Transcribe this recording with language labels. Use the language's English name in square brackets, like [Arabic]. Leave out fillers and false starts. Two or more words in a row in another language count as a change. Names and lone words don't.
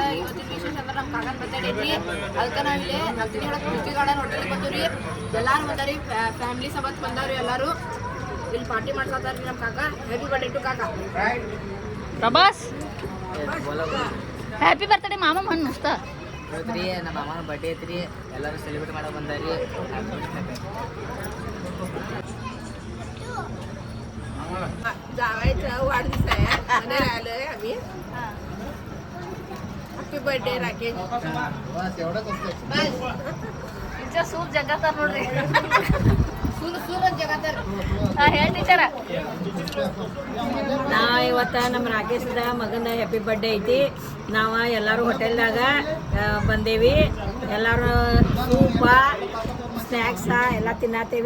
[Kannada] ಇವತ್ತಿನ ವಿಶೇಷ ಅಂದ್ರೆ ನಮ್ಮ ಕಾಕನ ಬರ್ತಡೇ ಐತಿ. ಅದಕ್ಕೆ ನಾವು ಇಲ್ಲಿ ಹತ್ತಿನ ಒಳಗೆ ಪೃಥ್ವಿ ಗಾರ್ಡನ್ ಹೋಟೆಲ್ಗೆ ಬಂದೀವಿ. ಎಲ್ಲರೂ ಬಂದಾರಿ, ಫ್ಯಾಮಿಲಿ ಸಬತ್ ಬಂದವ್ರಿ. ಎಲ್ಲರೂ ಇಲ್ಲಿ ಪಾರ್ಟಿ ಮಾಡ್ಸತ್ತಾರ ನಮ್ಮ ಕಾಕ. [English] happy birthday to [Kannada] ಕಾಕ. ಪ್ರಭಾಸ್ [English] happy birthday [Kannada] ಮಾಮ ಮನ್ ಮಸ್ತ ಇವತ್ತು ನಮ್ಮ ಮಾಮನ ಬರ್ಡೇ ಐತ್ರಿ. ಎಲ್ಲರೂ ಸೆಲೆಬ್ರೇಟ್ ಮಾಡೋ ಬಂದಾರಿ. [Marathi] जावायचं वाढदिवस आहे आणि राहिलोय आम्ही. [English] happy birthday राकेश. [Marathi] बस एवढंच असतं. [Kannada] ಟೀಚರ್ ಸೂಪ್ ಜಗತ್ತಾರ ನೋಡ್ರಿ. ಸೂರತ್ ಜಗತ್ತಾರ. ಹೇಳಿ ಟೀಚರ. ನಾವು ಇವತ್ತು ನಮ್ಮ ರಾಕೇಶ್ದ ಮಗನ [English] happy birthday [Kannada] ಐತಿ. ನಾವು ಎಲ್ಲರೂ ಹೋಟೆಲ್ದಾಗ ಬಂದೇವಿ. ಎಲ್ಲರೂ [English] soup, snacks [Kannada] ಎಲ್ಲ ತಿನ್ನತ್ತೇವಿ.